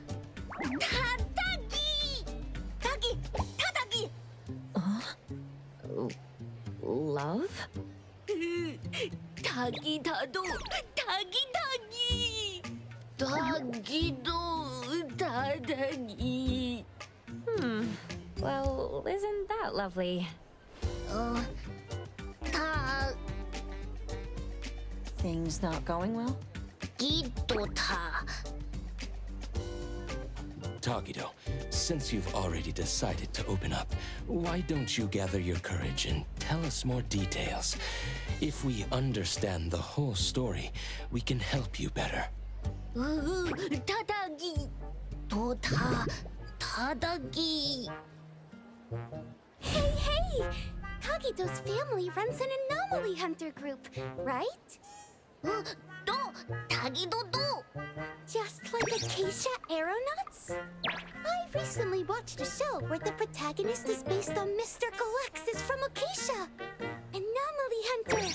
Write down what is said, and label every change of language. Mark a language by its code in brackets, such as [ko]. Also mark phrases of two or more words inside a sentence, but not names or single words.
[en] Tadagi! Tagi! Tadagi! Love? Tagi Tado! Tagi Tagi! Tagido... Tadagi! Well, isn't that lovely? Things not going well? Tagido-ta. Tagido, since you've already decided to open up, why don't you gather your courage and tell us more details? If we understand the whole story, we can help you better. Tadagi! Tadagi! Hey! Tagido's family runs an anomaly hunter group, right? Tagido do! Just like Acacia Aeronauts? I recently watched a show where the protagonist is based on Mr. Galexis from Acacia. Anomaly hunter!